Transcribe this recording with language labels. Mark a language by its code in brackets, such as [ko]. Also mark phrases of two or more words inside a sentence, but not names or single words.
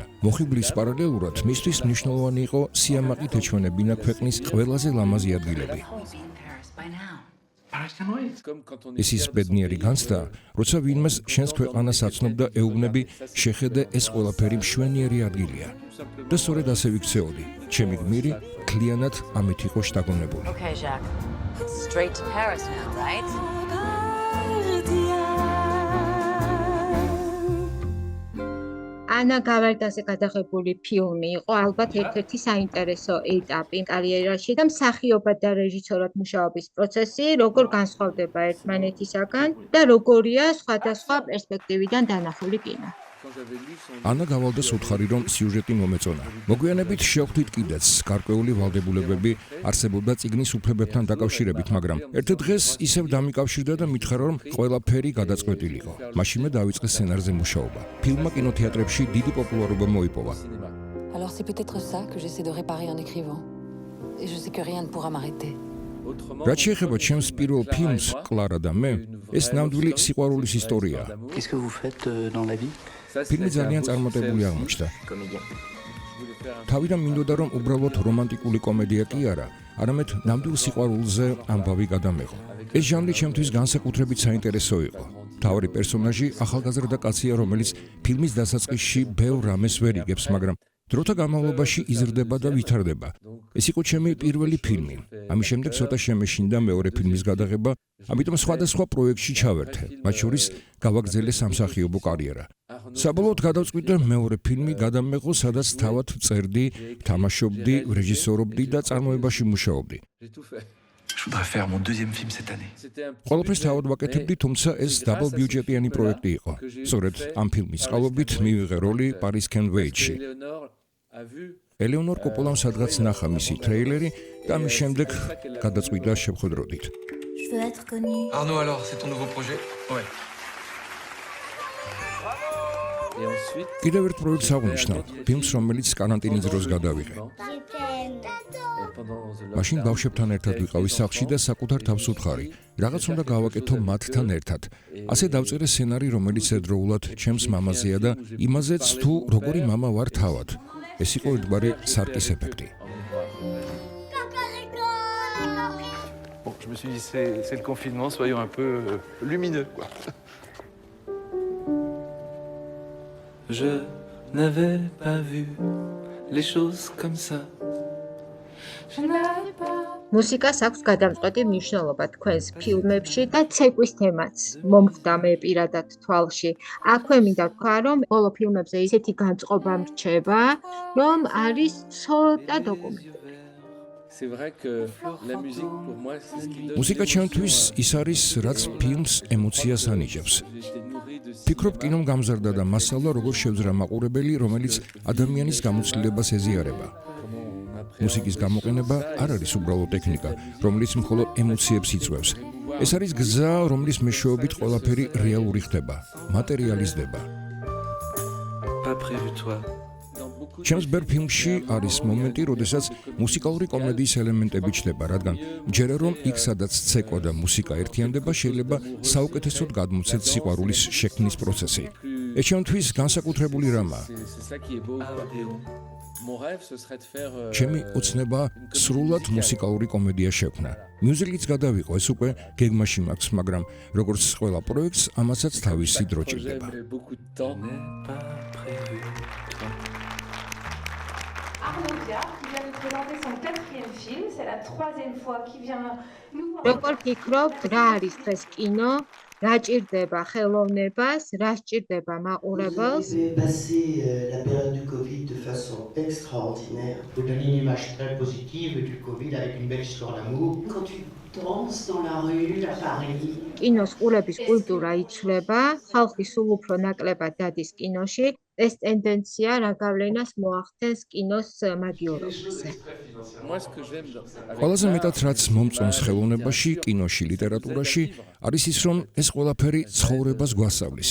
[ka] მოხიბლის პარალელურად მისთვის მნიშვნელოვანი იყო სიამაყით ეჩვენებინა ქვეყნის ყველაზე ლამაზი ადგილები. ეს ის ბედნიერი განცდა, როცა ვინმეს შენს ქვეყანას აცნობ და ეუბნები, შეხედე ეს ყველაფერი მშვენიერი ადგილია. და სწორედ ასე ვიქცეოდი. ჩემი გმირი მთლიანად ამით იყო შთაგონებული. [en] Okay, Jacques. Straight to Paris now, right? [ka] ანა გავარდაზე გადაღებული ფილმი იყო ალბათ ერთ-ერთი საინტერესო ეტაპი კარიერაში და მსახიობად და რეჟისორად მუშაობის პროცესი როგორ განსხვავდება ერთმანეთისაგან და როგორია სხვადასხვა პერსპექტივიდან დანახული კინო. ანა გავალდას უთხარი, რომ სიუჟეტი მომეწონა. მოგვიანებით შევხვდით კიდეც გარკვეული ვალდებულებები არსებობდა წიგნის უფლებებთან დაკავშირებით, მაგრამ ერთ დღეს ისევ დამიკავშირდა და მითხრა, რომ ყველაფერი გადაწყვეტილიყო. მაშინვე დავიწყე სცენარზე მუშაობა. ფილმმა კინოთეატრებში დიდი პოპულარობა მოიპოვა. [fr] Alors c'est peut-être ça que j'essaie de réparer en écrivant. Et je sais que rien ne pourra m'arrêter. [ka] რაც შეეხება ჩემს პირველ ფილმს კლარა და მე, ეს ნამდვილი სიყვარულის ისტორიაა. [fr] Qu'est-ce que vous faites dans la vie? [ka] ფილმი ძალიან წარმატებული აღმოჩნდა. თავიდან მინდოდა, რომ უბრალოდ რომანტიკული კომედია კი არა, არამედ ნამდვილ სიყვარულზე ამბავი გადამეღო. ეს ჟანრი ჩემთვის განსაკუთრებით საინტერესო იყო. მთავარი პერსონაჟი ახალგაზრდა კაცია, რომელიც ფილმის დასაწყისში ბევრ რამეს ვერ იგებს, მაგრამ დროთა განმავლობაში იზრდება და ვითარდება. ეს იყო ჩემი პირველი ფილმი. ამის შემდეგ ცოტა შემეშინდა მეორე ფილმის გადაღება, ამიტომ სხვადასხვა პროექტში ჩავერთე, მათ შორის გავაგრძელე სამსახიობო კარიერა. საბოლოოდ გადავწყვიტე მეორე ფილმი გადამეღო, სადაც თავად წერდი, თამაშობდი, რეჟისორობდი და წარმოებაში მუშაობდი. [fr] Je voudrais faire mon deuxième film cette année. [ka] ყველაფერს თავად ვაკეთებდი, თუმცა ეს დაბლ ბიუჯეტიანი პროექტი იყო. სწორედ ამ ფილმის წყალობით მივიღე როლი Paris Can Wait-ში. ელეონორ კოპოლამ სადღაც ნახა მისი ტრეილერი და მის შემდეგ გადაწყვიტა შევხვედროდით. [fr] Je veux être connue. Arnaud, alors, c'est ton nouveau projet? Ouais. [ka] კიდევ ერთ პროექტს აღვნიშნავ, ფილმს, რომელიც კარანტინის დროს გადავიღე. მაშინ ბავშვებთან ერთად ვიყავი სახლში და საკუთარ თავს ვუთხარი, რაღაც უნდა გავაკეთო მათთან ერთად. ასე დავწერე სცენარი, რომელიც ერთდროულად ჩემს მამაზეა და იმაზეც თუ როგორი მამა ვარ თავად. ეს იყო ერთგვარი სარკის ეფექტი. [fr] Bon, je me suis dit, c'est le confinement, soyons un peu lumineux, quoi. Je n'avais pas vu les choses comme ça. [ka] მუსიკას აქვს გადამწყვეტი მნიშვნელობა თქვენს ფილმებში და ცეკვის თემაც მომხდა მე პირადად თვალში. აქვე მინდა თქვა, რომ ბოლო ფილმებზე ისეთი განწყობა მრჩება, რომ არის ცოტა დოკუმენტი. [fr] C'est vrai que la musique pour moi c'est ce qui donne. [ka] მუსიკა ჩემთვის ის არის, რაც ფილმს ემოციას ანიჭებს. ფიქრობ, კინომ გამზარდა და მასალა როგორ შევძრა მაყურებელი, რომელიც ადამიანის გამოცდილებას ეზიარება. მუსიკის გამოყენება არ არის უბრალოდ ტექნიკა, რომელიც მხოლოდ ემოციებს იწვევს. ეს არის გზა, რომლის მეშვეობით ყველაფერი რეალური ხდება, მატერიალიზდება. [fr] Pas prévu toi. [ka] ჩემს ბერ ფილმში არის მომენტი, როდესაც მუსიკალური კომედიის ელემენტები ჩნდება, რადგან მჯერა რომ იქ სადაც ცეკვა და მუსიკა ერთიანდება, შეიძლება საუკეთესოდ გადმოცეთ სიყვარულის შექმნის პროცესი. ეს ჩემთვის განსაკუთრებული რამაა. ჩემი ოცნება სრულად მუსიკალური კომედია შექმნა. მიუზიკლიც გადავიყო, ეს უკვე გეგმაში მაქვს, მაგრამ როგორც ყველა პროექტს, ამასაც თავისი დრო ჭირდება. [fr] Arnaud Diard qui vient de présenter son 4e film, c'est la 3e fois qu'il vient nous voir. [ka] როგორ ფიქრობთ, რა არის დღეს კინო? რა ჭირდება ხელოვნებას, რა ჭირდება მაყურებელს? [fr] Vous avez passé la période du Covid de façon extraordinaire. Vous donnez une image très positive du Covid avec une belle histoire d'amour. Quand tu danses dans la rue à Paris. [ka] კინოს ყურების კულტურა იცვლება, ხალხი სულ უფრო ნაკლებად დადის კინოში. ეს ტენდენცია რა გავლენას მოახდენს კინოს მაგიურობაზე? ყველაზე მეტად რაც მომწონს ხელოვნებაში, კინოში, ლიტერატურაში, არის ის, რომ ეს ყველაფერი ცხოვრებას გვასწავლის.